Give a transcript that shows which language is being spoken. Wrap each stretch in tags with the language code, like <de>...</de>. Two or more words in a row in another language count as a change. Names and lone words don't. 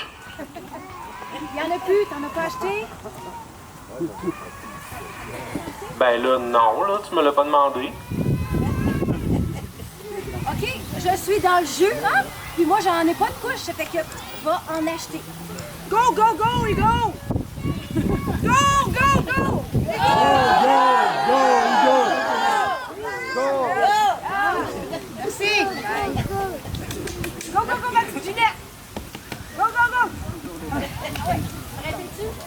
<fr>Il y en a plus. T'en as pas acheté? Ben là, non, là, tu me l'as pas demandé. OK, je suis dans le jeu, hein? Puis moi, j'en ai pas de couche. Ça fait que va en acheter.</fr> <en>Go, go, go, Hugo! Go, go, go!</en> <fr>Merci!</fr> <en>Go, go, go,</en> <fr>ma petite Ginette!</fr> <en>Go, go, go!</en> <fr>Arrêtez-tu?</fr>